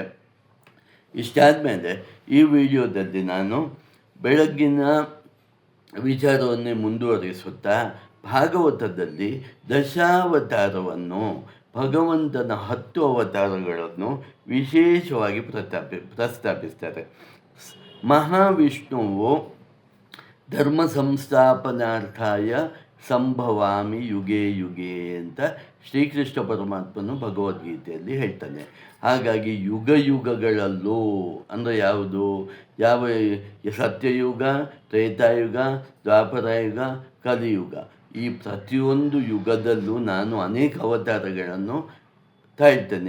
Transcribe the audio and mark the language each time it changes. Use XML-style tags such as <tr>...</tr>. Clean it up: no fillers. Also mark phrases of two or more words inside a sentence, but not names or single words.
<kn>ಇಷ್ಟಾದಮೇಲೆ ಈ ವಿಡಿಯೋದಲ್ಲಿ ನಾನು ಬೆಳಗ್ಗಿನ ವಿಚಾರವನ್ನೇ ಮುಂದುವರಿಸುತ್ತಾ ಭಾಗವತದಲ್ಲಿ ದಶಾವತಾರವನ್ನು, ಭಗವಂತನ 10 ಅವತಾರಗಳನ್ನು ವಿಶೇಷವಾಗಿ ಪ್ರಸ್ತಾಪಿಸ್ತಾರೆ. ಮಹಾವಿಷ್ಣುವು</kn> <sa>ಧರ್ಮ ಸಂಸ್ಥಾಪನಾರ್ಥಾಯ ಸಂಭವಾಮಿ ಯುಗೇ ಯುಗೇ</sa> <kn>ಅಂತ ಶ್ರೀಕೃಷ್ಣ ಪರಮಾತ್ಮನು ಭಗವದ್ಗೀತೆಯಲ್ಲಿ ಹೇಳ್ತಾನೆ. ಹಾಗಾಗಿ ಯುಗಗಳಲ್ಲೂ ಅಂದರೆ ಯಾವ ಸತ್ಯಯುಗ, ತ್ರೇತಾಯುಗ, ದ್ವಾಪರಯುಗ, ಕಲಿಯುಗ, ಈ ಪ್ರತಿಯೊಂದು ಯುಗದಲ್ಲೂ ನಾನು ಅನೇಕ ಅವತಾರಗಳನ್ನು ತಾಳ್ತೇನೆ.</kn>